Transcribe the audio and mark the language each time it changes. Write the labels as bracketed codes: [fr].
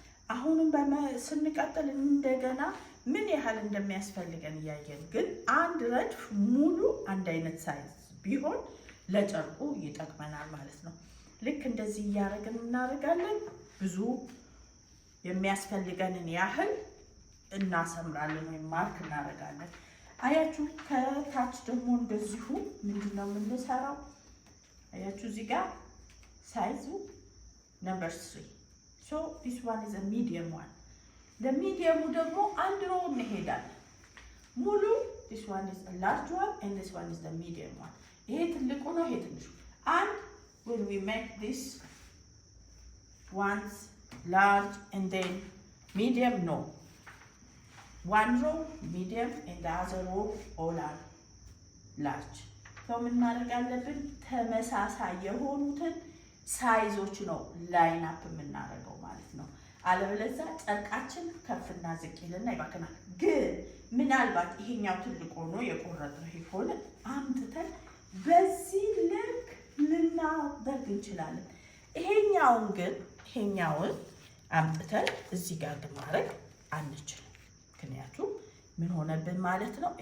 [am] አሁንም ስንቀጥል እንደገና ምን ያህል እንደሚያስፈልገን እያየን ግን አንድ ረድፍ ሙሉ አንድ አይነት ሳይዝ ቢሆን ለጨርቁ ይጠቅመናል ማለት ነው። ልክ እንደዚህ እያደረግን እናደርጋለን። ብዙ የሚያስፈልገንን ያህል እናሰምራለን ወይም ማርክ እናደርጋለን። አያችሁ፣ ከታች ደግሞ እንደዚሁ ምንድነው የምንሰራው? አያችሁ እዚህ ጋር ሳይዙ number 3. [en] so this one is a medium one. [am] ለሚዲየሙ ደግሞ አንድ ሮው እንሄዳለን። ሙሉ [en] this one is a large one and this one is the medium one. [am] ይሄ ትልቁ ነው፣ ይሄ ትንሹ። [en] and when we make this ones large and then medium, no, one row medium and the other row all are large. [am] so ምን ማድረግ አለብን? ተመሳሳይ የሆኑትን ሳይዞች ነው ላይን አፕ የምናደርገው ማለት ነው። አለበለዚያ ጨርቃችን ከፍና ዝቅ ይልና ይባክናል። ግን ምናልባት ይሄኛው ትልቅ ሆኖ የቆረጥነው ይሄ ከሆነ አምጥተን በዚህ ልክ ልናደርግ እንችላለን። ይሄኛውን አምጥተን እዚህ ጋር ግን ማድረግ አንችልም። ምክንያቱም ምን ሆነብን ማለት ነው?